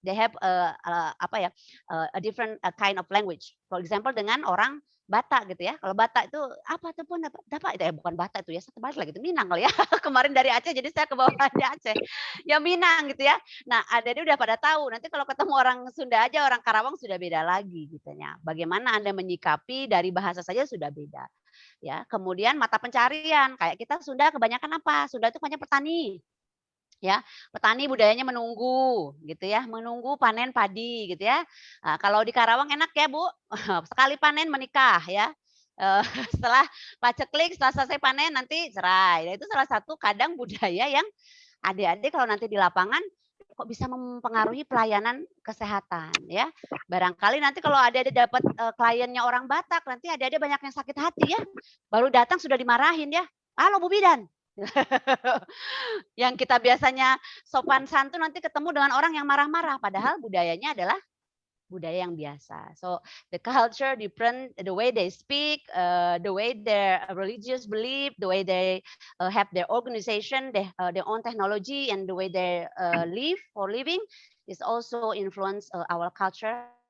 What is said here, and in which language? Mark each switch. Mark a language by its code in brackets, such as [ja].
[en] They have, a different, kind of language. For example [id] dengan orang Batak gitu ya, kalau Batak itu, "Apa tuh Pun, Dapa?" Itu bukan Batak itu ya, saya kebalik lagi itu Minang kali ya. Kemarin dari Aceh jadi saya kebawa di Aceh. Ya Minang gitu ya. Nah, adik-adik udah pada tahu, nanti kalau ketemu orang Sunda aja, orang Karawang sudah beda lagi gitunya. Bagaimana Anda menyikapi dari bahasa saja sudah beda. Ya, kemudian mata pencarian, kayak kita Sunda kebanyakan apa? Sunda itu banyak petani, ya. Petani budayanya menunggu, gitu ya, menunggu panen padi, gitu ya. Nah, kalau di Karawang enak ya, Bu, sekali panen menikah ya. Eee, setelah paceklik, setelah selesai panen nanti cerai. Nah, itu salah satu kadang budaya yang adik-adik kalau nanti di lapangan, kok bisa mempengaruhi pelayanan kesehatan ya. Barangkali nanti kalau adik-adik dapat, kliennya orang Batak, nanti adik-adik banyak yang sakit hati ya, baru datang sudah dimarahin ya, "Halo Bu Bidan." Yang kita biasanya sopan santun nanti ketemu dengan orang yang marah-marah, padahal budayanya adalah budaya yang biasa. [en] So the culture different, the way they speak, the way their religious belief, the way they have their organization, their own technology, and the way they live for living is also influence our culture.